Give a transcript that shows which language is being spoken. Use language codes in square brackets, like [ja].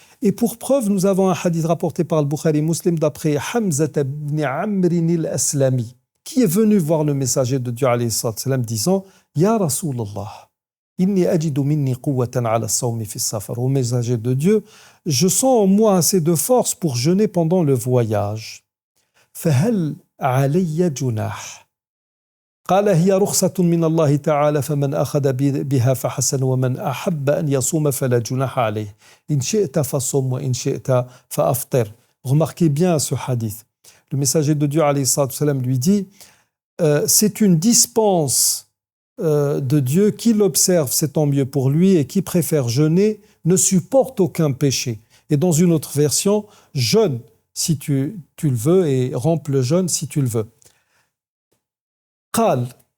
[fr] Et pour preuve, nous avons un hadith rapporté par le Bukhari Muslim d'après Hamza ibn Amr al-Aslami, qui est venu voir le messager de Dieu alayhi salam disant « Ya Rasulallah, inni ajidu minni quwwatan ala as-sawmi fi as-safar » Au messager de Dieu, je sens en moi assez de force pour jeûner pendant le voyage. [ar] « Fahal alayya junah » قال هي رخصة من الله تعالى فمن أخذ بها فحسن ومن أحب أن يصوم فلا جناح عليه إن شئت فصم وإن شئت فأفطر. [fr] Remarquez bien ce hadith. Le messager de Dieu alayhi salam lui dit c'est une dispense de Dieu, qui l'observe c'est tant mieux pour lui, et qui préfère jeûner ne supporte aucun péché. Et dans une autre version, jeûne si tu le veux et romps le jeûne si tu le veux. قال